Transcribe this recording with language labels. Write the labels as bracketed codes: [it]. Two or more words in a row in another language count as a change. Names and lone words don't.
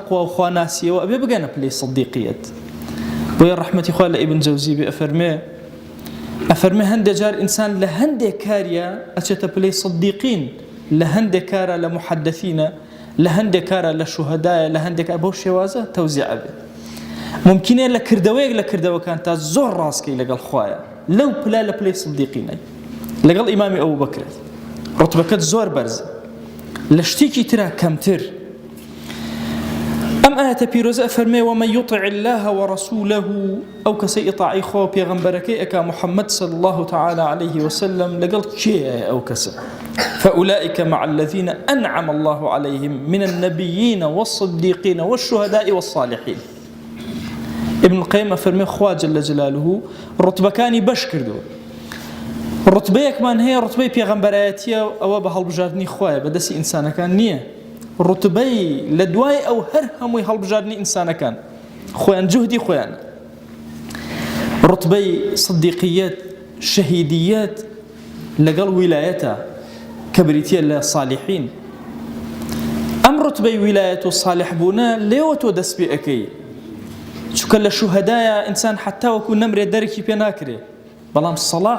[ckb] و خواناسیەوە ئەبێ بگەنە پلەی صدیقیەت بۆیە ڕەحمەتی خوا لە ئیبن جەوزی بێ ئەفەرمێ هەندێک جار ئینسان لە هەندێک کاریە ئەچێتە پلەی صدیقین لە هەندێک کارە لە محەدەثینە لە هەندێک کارە لە شوهەدایە لە هەندێک بەو شێوازە تەوزیع بێ ممکنە لە کردەوەیەک لە کردەوەکان تا زۆر ڕاستکەی لەگەڵ خوایە لەو پلا لە پلەی صدیقینەی لەگەڵ ئیمامی ئەوو بەکرێت ڕوتبەکەت زۆر بەرزە لە شتێکی ترا کەمتر ئەم ئاەتە پیرۆزە ئەفەرمێ [ar] ومن يطع الله ورسوله [ckb] ئەو کەسەی ئیطاعی خوا و پێغەمبەرەکەی ئەکا محەممەد [ar] صلى الله تعالى عليه وسلم [ckb] لەگەڵ کێیە ئەو کەسە [ar] فأولئك مع الذين أنعم الله عليهم من النبيين والصديقين والشهداء والصالحين [ckb] ابن القيم فرمي خوا [ar] جل جلاله [ckb] رتبة كاني باش كردو رتبەیەکمان هەیە ڕوتبەی پێغەمبەرایەتیە ئەوە بە هەڵبژاردننی خوایە بەدەستی ئینسانەکان نییە ڕوتبەی لە دوای ئەو هەر هەمووی هەڵبژاردننی ئینسانەکان خۆیان جوهدی خۆیان ڕوتبەی صدیقیەت شەهیدیەت لەگەڵ ویلایەتە کە بریتیە لە صالحین ئەم ڕوتبەی ویلایەت و صالح بوونە لێوە تۆ دەست پێ ئەەکەی چونکە لە شوهەدایە ئینسان حتا وەکو نەمرێ دەرکی پێ ناکرێ بەڵام صلاح